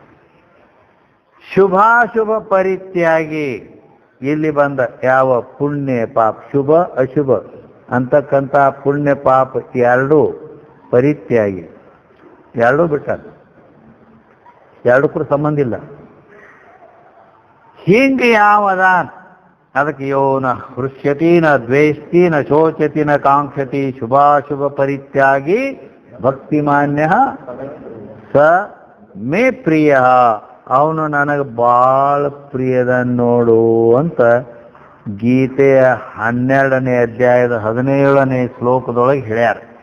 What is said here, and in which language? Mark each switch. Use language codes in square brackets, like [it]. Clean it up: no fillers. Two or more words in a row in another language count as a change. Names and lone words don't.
[sa] ಶುಭಾಶುಭ ಪರಿತ್ಯಾಗಿ, [kn] ಇಲ್ಲಿ ಬಂದ ಯಾವ ಪುಣ್ಯ ಪಾಪ, ಶುಭ ಅಶುಭ ಅಂತಕ್ಕಂಥ ಪುಣ್ಯ ಪಾಪ ಎರಡೂ ಪರಿತ್ಯಾಗಿ, ಎರಡೂ ಬಿಟ್ಟ, ಎರಡಕ್ಕೂ ಸಂಬಂಧ ಇಲ್ಲ. ಹಿಂಗೆ ಯಾವದ ಅದಕ್ಕೆ [sa] ಯೋ ನ ಹೃಷ್ಯತಿ ನ ದ್ವೇಷ್ಟಿ ನ ಶೋಚತಿ ನ ಕಾಂಕ್ಷತಿ ಶುಭಾಶುಭ ಪರಿತ್ಯಾಗಿ ಭಕ್ತಿಮಾನ್ಯ ಸ ಮೇ ಪ್ರಿಯ, [kn] ಅವನು ನನಗೆ ಭಾಳ ಪ್ರಿಯದ ನೋಡು ಅಂತ ಗೀತೆಯ 12ನೇ ಅಧ್ಯಾಯದ 17ನೇ ಶ್ಲೋಕದೊಳಗೆ ಹೇಳ್ಯಾರ.